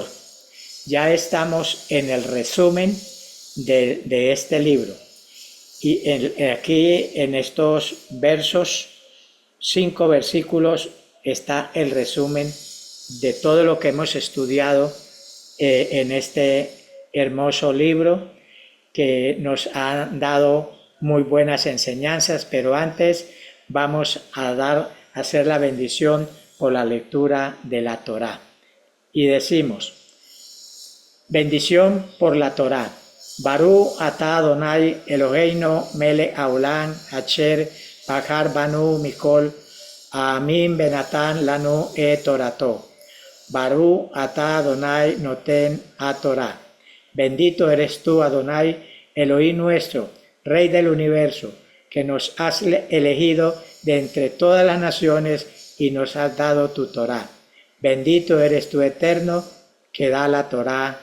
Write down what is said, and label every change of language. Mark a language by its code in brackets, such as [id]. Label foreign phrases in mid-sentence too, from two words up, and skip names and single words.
[es] Ya estamos en el resumen de este libro y aquí en estos versos, 5 versículos, está el resumen de todo lo que hemos estudiado en este hermoso libro que nos ha dado muy buenas enseñanzas, pero antes vamos a hacer la bendición por la lectura de la Torá. Y decimos, bendición por la Torá. [he] ברוך אתה אדני אלהינו מלך העולם אשר בחר בנו מכל עמים ונתן לנו תורתו. ברוך אתה אדני נותן התורה. [es] Bendito eres tú, Adonai, Elohim nuestro, Rey del universo, que nos has elegido de entre todas las naciones y nos has dado tu Torah. Bendito eres tú, eterno, que da la Torah.